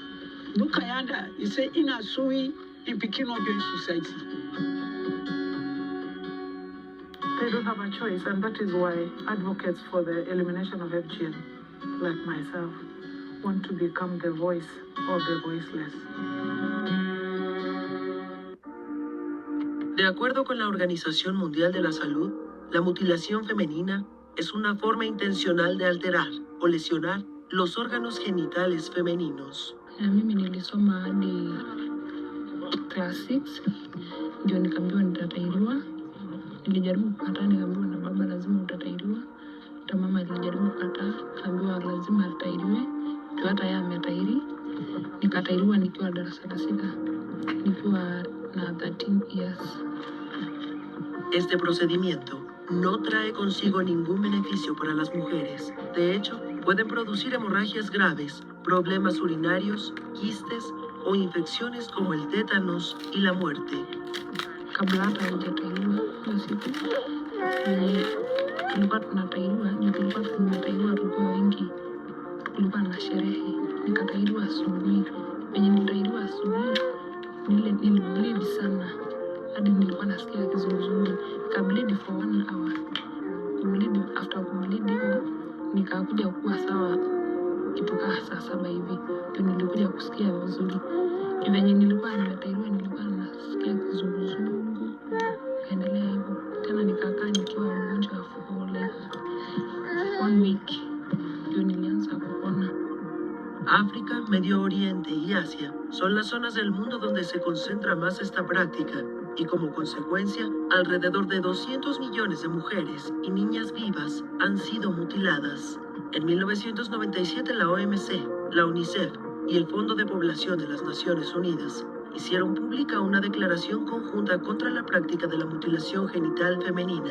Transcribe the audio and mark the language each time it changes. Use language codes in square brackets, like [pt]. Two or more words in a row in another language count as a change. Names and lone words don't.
[en] Look at you say in a sui in picking up your society. they don't have a choice, and that is why advocates for the elimination of FGM, like myself, want to become the voice of the voiceless. [es] De acuerdo con la Organización Mundial de la Salud, la mutilación femenina es una forma intencional de alterar o lesionar los órganos genitales femeninos. [sw] Mimi nilisoma hadi class 6 ndio nikaambiwa nitatairiwa. Nilijaribu kukataa, nikaambiwa na baba lazima utatairiwa. Hata mama alijaribu kukataa, akaambiwa lazima atairiwe. Ndio hata yeye ametairi. Nikatairiwa nikiwa darasa la 6, nikiwa na 13 years. [es] Este procedimiento no trae consigo ningún beneficio para las mujeres. De hecho, pueden producir hemorragias graves, problemas urinarios, quistes o infecciones como el tétanos y la muerte. [sw] Kabla hata hajatairiwa hiyo siku tulikuwa tunatairiwa, ndio tulikuwa tunatairiwa tukiwa wengi, kulikuwa na sherehe. Nikatairiwa asubuhi. Penye nilitairiwa asubuhi nilibleed sana hadi nilikuwa nasikia kizunguzungu. Nikableed [en] for 1 hour. [sw] Kubleed, after kubleed hivyo nikakuja kuwa sawa kitu kaa saa 7 hivi, ndio nilikuja kusikia vizuri. Venye nilikuwa nimetairiwa nilikuwa nasikia kizunguzungu, kaendelea hivyo tena, nikakaa nikiwa mgonjwa [en] for like 1 week, [sw] ndio nilianza kupona. [es] África, Medio Oriente y Asia son las zonas del mundo donde se concentra más esta práctica y como consecuencia, alrededor de 200 millones de mujeres y niñas vivas han sido mutiladas. En 1997 la OMC, la UNICEF y el Fondo de Población de las Naciones Unidas hicieron pública una declaración conjunta contra la práctica de la mutilación genital femenina.